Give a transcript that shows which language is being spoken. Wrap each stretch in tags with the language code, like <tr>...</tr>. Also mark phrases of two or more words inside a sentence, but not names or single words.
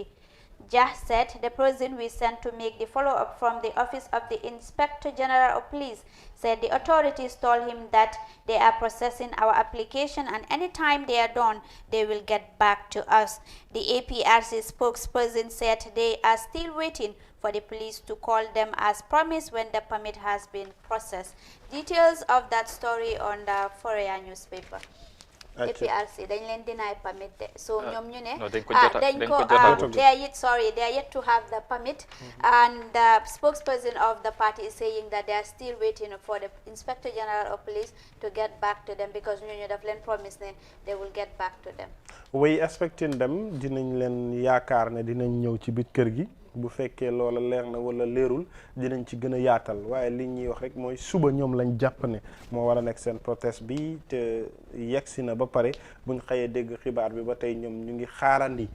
<en>Jah said the person we sent to make the follow-up from the Office of the Inspector General of Police said the authorities told him that they are processing our application and anytime they are done, they will get back to us. The APRC spokesperson said they are still waiting for the police to call them as promised when the permit has been processed. Details of that story on the Foroyaa newspaper. APRC</en> <wo>dañ leen</wo> <en>deny permit</en> <wo>de so ñoom ñu ne</wo> <en>they are yet to have the permit and the spokesperson of the party is saying that they are still waiting for the Inspector General of Police to get back to them because</en> <wo>ñooñu daf leen</wo> <en>promise ne they will get back to them. We expecting them</en> <wo>dinañ leen yaakaar ne dinañ ñëw ci biir kër gi bu fekkee loola leer na wala leerul dinañ ci gën a yaatal waaye li ñuy wax rek mooy suba ñoom lañ jàpp ne moo war a nekk seen protest bi te yegsi na ba pare buñ xëyee dégg xibaar bi ba tey ñoom ñu ngi xaarandi</wo>